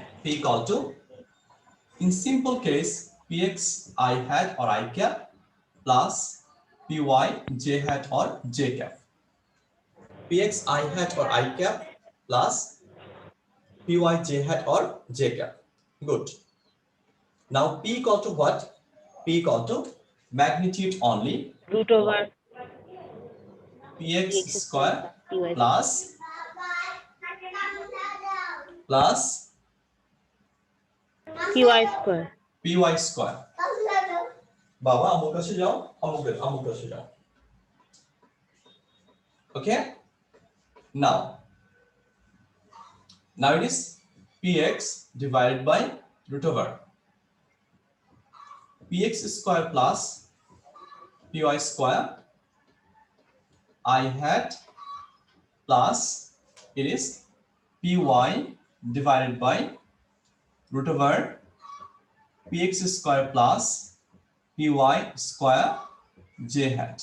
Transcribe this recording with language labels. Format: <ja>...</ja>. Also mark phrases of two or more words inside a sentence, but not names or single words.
<en>P equal to, in simple case, Px I hat or I cap plus Py j hat or j cap. Px I hat or I cap plus Py j hat or j cap. Good. Now P equal to what? P equal to magnitude only. Root over Px Px square Py plus Py square. Py square.</en> <bn>বাবা অমুক কাছে যাও, অমুক কাছে যাও.</bn> <en>Okay? Now it is Px divided by root over Px square plus Py square I hat plus it is py divided by root over px square plus py square j hat.</en>